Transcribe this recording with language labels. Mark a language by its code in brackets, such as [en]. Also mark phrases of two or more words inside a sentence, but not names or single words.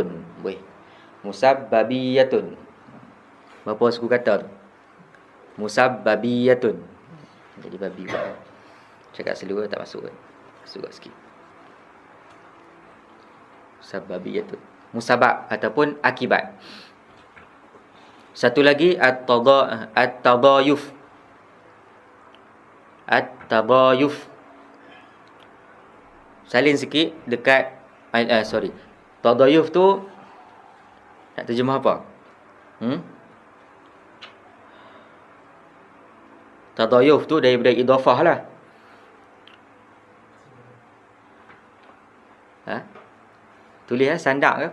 [ms] Musabbabiyatun. Berapa suku kata tu? Musabbabiyatun. Jadi babi. Cakap seluruh tak masuk kan? Masuk sikit. Musabbabiyatun. Musabab ataupun akibat. Satu lagi at-tadayuf. At-tadayuf. Salin sikit dekat tadayuf tu nak terjemah apa? Tadayuf tu daripada idafah lah. Tulis sandak ke?